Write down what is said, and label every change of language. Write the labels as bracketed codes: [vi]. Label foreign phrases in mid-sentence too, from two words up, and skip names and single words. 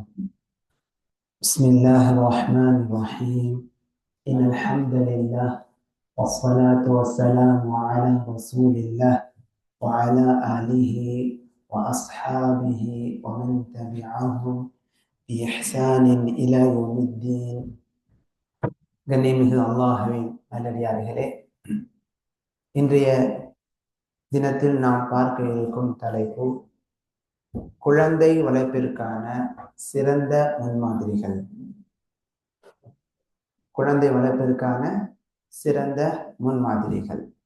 [ar] بسم الله الرحمن الرحيم. إن الحمد لله والصلاة والسلام على رسول الله وعلى آله وأصحابه ومن تبعهم بإحسان إلى يوم الدين. [ta] கண்ணியமிகு அல்லாஹ்வின் நல்லடியார்களே, இன்றைய தினத்தில் நாம் பார்க்க இருக்கும் தலைப்பு குழந்தை வளர்ப்பிற்கான சிறந்த முன்மாதிரிகள். குழந்தை வளர்ப்பிற்கான சிறந்த முன்மாதிரிகள்.